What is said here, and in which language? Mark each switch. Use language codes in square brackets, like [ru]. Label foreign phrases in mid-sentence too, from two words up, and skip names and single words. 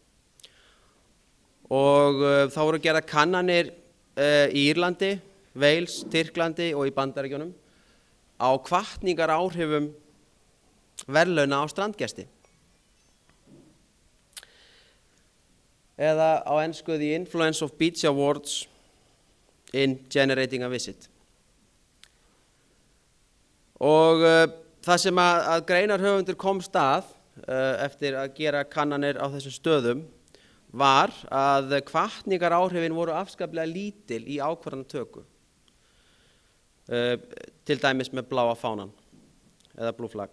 [is] Og þá voru gerðar kannanir í Írlandi, Wales, Tyrklandi og í Bandaríkjunum á hvatningaráhrifum verðlauna á strandgesti. Eða á ensku The Influence of Beach Awards in Generating a Visit. Og það sem að greinarhöfundur komst að eftir að gera kannanir á þessum stöðum var að hvatningaráhrifin voru afskaplega lítil í ákvarðanatöku. Til dæmis með bláa fánan eða Blue Flag.